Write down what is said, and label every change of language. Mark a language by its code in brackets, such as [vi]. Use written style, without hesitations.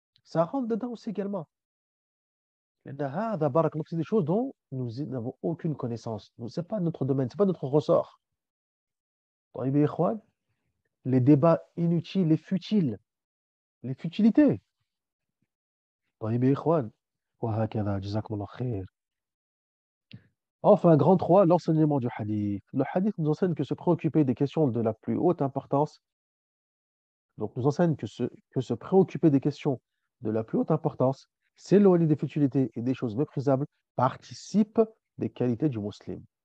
[fr] Ça rentre dedans aussi également. C'est des choses dont nous n'avons aucune connaissance. Ce n'est pas notre domaine, ce n'est pas notre ressort. [ar] طيب يا إخوان, [fr] les débats inutiles, les futiles, les futilités. [ar] طيب يا إخوان, وهكذا, جزاكم الله خير. [fr] Enfin, grand 3, l'enseignement du hadith. Le hadith nous enseigne que se préoccuper des questions de la plus haute importance, donc nous enseigne que se préoccuper des questions de la plus haute importance, s'éloigner des futilités et des choses méprisables, participe des qualités du musulman.